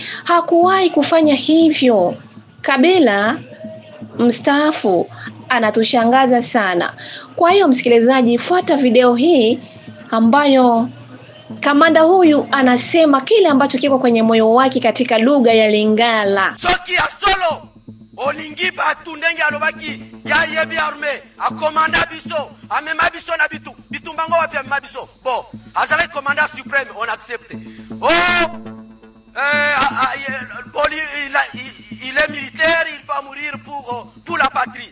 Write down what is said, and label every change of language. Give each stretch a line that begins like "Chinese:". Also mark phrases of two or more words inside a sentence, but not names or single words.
Swahili: Hakuwahi kufanya hivyo. Kabila mstaafu anatushangaza sana. Kwa hiyo msikilizaji, fuata video hii ambayo kamanda huyu anasema kile ambacho kiko kwenye moyo wake katika lugha ya Lingala.
Lingala: Soki ya solo olingi batu ndenge alobaki ya yebi arme akomanda biso amema biso na bitu mbango wapi amema biso bon azale
French: commandant suprême on accepte il est militaire, il va mourir pour la patrie.